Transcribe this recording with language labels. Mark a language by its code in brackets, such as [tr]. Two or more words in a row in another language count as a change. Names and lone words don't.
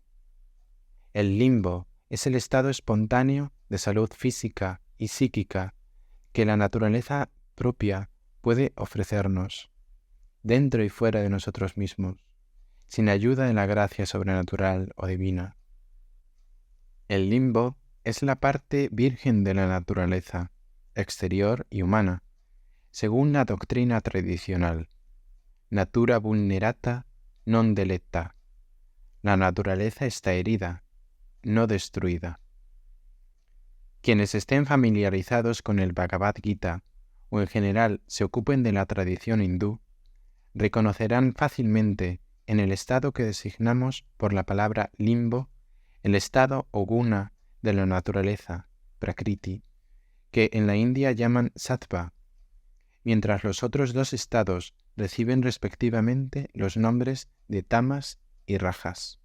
[es] El limbo es el estado espontáneo de salud física y psíquica que la naturaleza propia puede ofrecernos, dentro y fuera de nosotros mismos, sin ayuda de la gracia sobrenatural o divina. El limbo es la parte virgen de la naturaleza, exterior y humana, según la doctrina tradicional. [la] Natura vulnerata non deletta. [es] La naturaleza está herida, no destruida. Quienes estén familiarizados con el Bhagavad Gita o en general se ocupen de la tradición hindú, reconocerán fácilmente en el estado que designamos por la palabra limbo, el estado o guna de la naturaleza, prakriti, que en la India llaman sattva, mientras los otros dos estados reciben respectivamente los nombres de tamas y rajas.